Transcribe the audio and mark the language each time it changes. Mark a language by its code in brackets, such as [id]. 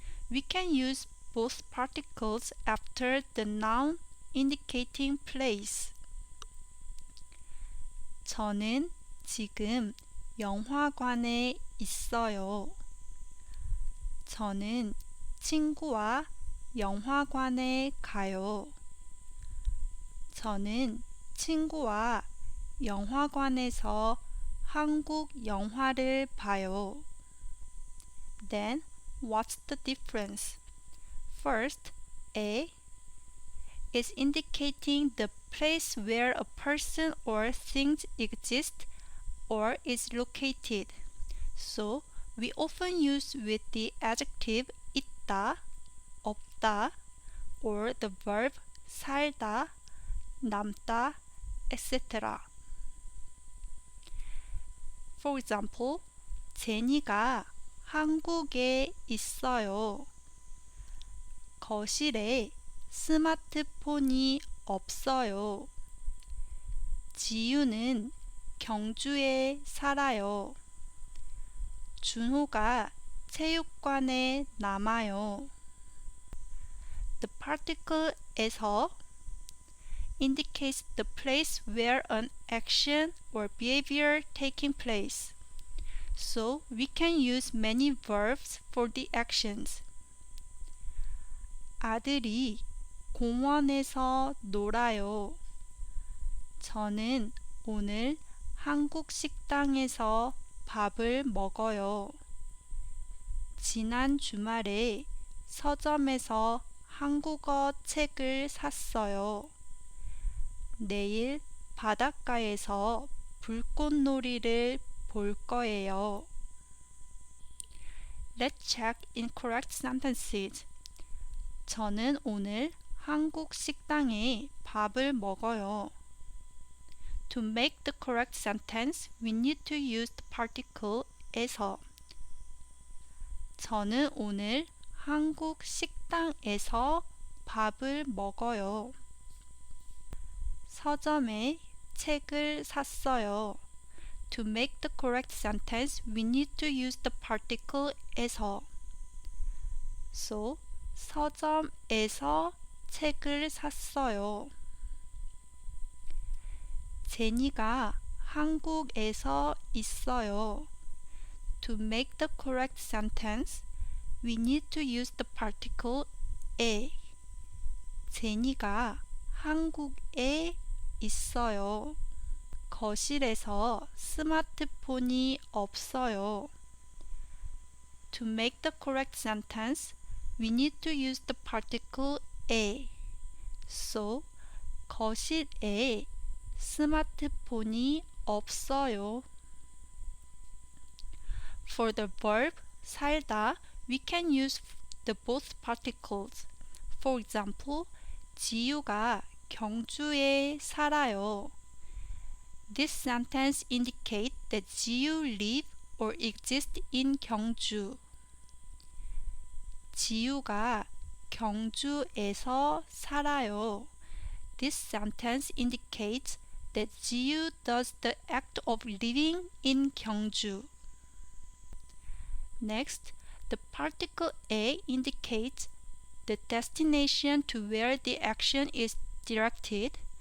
[en] We can use both particles after the noun indicating place. [ko] 저는 지금 영화관에 있어요. 저는 친구와 영화관에 가요. 저는 친구와 영화관에서 한국 영화를 봐요. [en] Then, what's the difference? First, a is indicating the place where a person or thing exists or is located. So, we often use with the adjective 있다, 없다, or the verb 살다, 남다, etc. For example, 제니가 [ko] 한국에 있어요. 거실에 스마트폰이 없어요. 지유는 경주에 살아요. 준호가 체육관에 남아요. [en] The particle 에서 indicates the place where an action or behavior taking place. So we can use many verbs for the actions. [ko] 아들이 공원에서 놀아요. 저는 오늘 한국 식당에서 밥을 먹어요. 지난 주말에 서점에서 한국어 책을 샀어요. 내일 바닷가에서 불꽃놀이를 볼 거예요. [en] Let's check incorrect sentences. [ko] 저는 오늘 한국 식당에 밥을 먹어요. [en] To make the correct sentence, we need to use the particle 에서. 저는 오늘 한국 식당에서 밥을 먹어요. [ko] 서점에 책을 샀어요. [en] To make the correct sentence, we need to use the particle 에서. [ko] So, 서점에서 책을 샀어요. 제니가 한국에서 있어요. [en] To make the correct sentence, we need to use the particle 에. [ko] 제니가 한국에 있어요. 거실에서 스마트폰이 없어요. [en] To make the correct sentence, we need to use the particle 에. [ko] So, 거실에 스마트폰이 없어요. [en] For the verb 살다, we can use the both particles. For example, [ko] 지유가 경주에 살아요. [en] This sentence indicates that 지유 live or exist in 경주. [ko] 지유가 경주에서 살아요. [en] This sentence indicates that 지유 does the act of living in 경주. Next, the particle 에 indicates the destination to where the action is directed.